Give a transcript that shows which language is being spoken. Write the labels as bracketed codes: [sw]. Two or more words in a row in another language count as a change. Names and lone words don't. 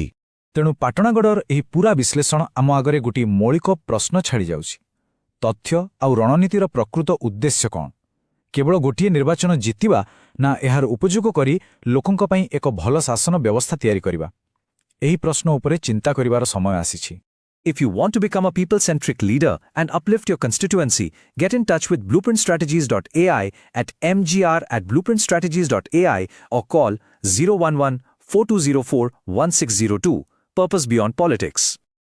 [or] ତେଣୁ ପାଟଣାଗଡ଼ର ଏହି ପୁରା ବିଶ୍ଳେଷଣ ଆମ ଆଗରେ ଗୋଟିଏ ମୌଳିକ ପ୍ରଶ୍ନ ଛାଡ଼ିଯାଉଛି। ତଥ୍ୟ ଆଉ ରଣନୀତିର ପ୍ରକୃତ ଉଦ୍ଦେଶ୍ୟ କ'ଣ? କେବଳ ଗୋଟିଏ ନିର୍ବାଚନ ଜିତିବା, ନା ଏହାର ଉପଯୋଗ କରି ଲୋକଙ୍କ ପାଇଁ ଏକ ଭଲ ଶାସନ ବ୍ୟବସ୍ଥା ତିଆରି କରିବା? ଏହି ପ୍ରଶ୍ନ ଉପରେ ଚିନ୍ତା କରିବାର ସମୟ ଆସିଛି। [en] If you want to become a people-centric leader and uplift your constituency, get in touch with blueprintstrategies.ai at mgr@blueprintstrategies.ai or call 011-4204-1602. Purpose Beyond Politics.